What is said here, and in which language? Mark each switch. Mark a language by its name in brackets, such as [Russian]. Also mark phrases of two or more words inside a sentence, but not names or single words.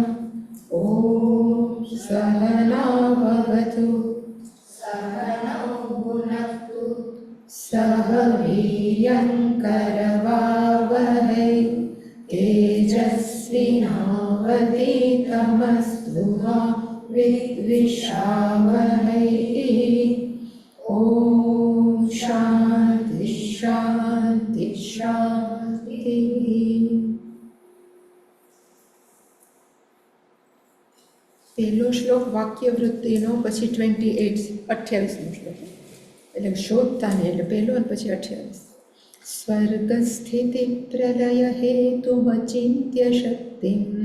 [Sanskrit] ॐ सहना भवतु सहनौ भुनक्तु सह वीर्यङ्करवावहै तेजस्विनावधीतमस्तु मा विद्विषावहै। ॐ शान्ति शान्ति शान्तिः। [Gujarati] પહેલો શ્લોક વાક્યવૃત્તિનો, પછી 28મો શ્લોક, એટલે શોધતાને, એટલે પહેલો અને પછી 28. [Sanskrit] સ્વર્ગસ્થિતિ પ્રલય હેતુમચિંત્ય શક્તિમ